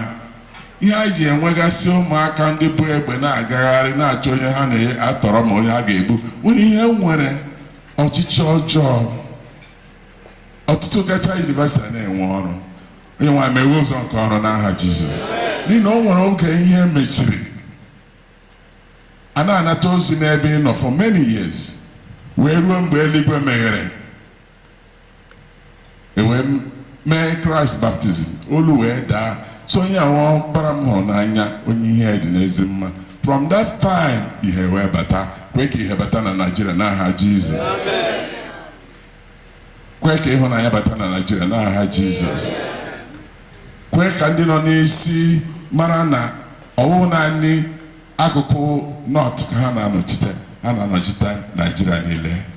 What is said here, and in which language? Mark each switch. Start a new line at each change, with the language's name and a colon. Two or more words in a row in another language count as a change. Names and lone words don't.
Igbo: Ihe anyị ji enwegasị ụmụaka ndị bụ egbe na-agagharị na-achọ onye ha na-atọrọ ma onye ha ga-egbu nwere ihe nwere ọchịchị ọjọọ. Ọtụtụ gacha yunivasiti na-enwe ọrụ. Onye nwe anyị meghe ụzọ nke ọrụ n'aha Jizọs. N'ihi na o nwere oge ihe mechiri, a na-anata ozi n'ebe ị nọ
English: for many years
Igbo: wee ruo mgbe eluigwe meghere, wee mee
English: Christ baptism,
Igbo: olu wee daa. So onye ahụ bara m hụrụ n'anya, onye ihe dị n'ezi mma.
English: From that time
Igbo: ihe wee bata. Kwe ka ihe bata na Nigeria n'aha Jizọs. Kwe ka ịhụnanya bata na Nigeria n'aha Jizọs. Kwe ka ndị nọ n'isi mara na ọwụ naanị akụkụ north ka ha na-anọchite, ha na-anọchite Nigeria niile.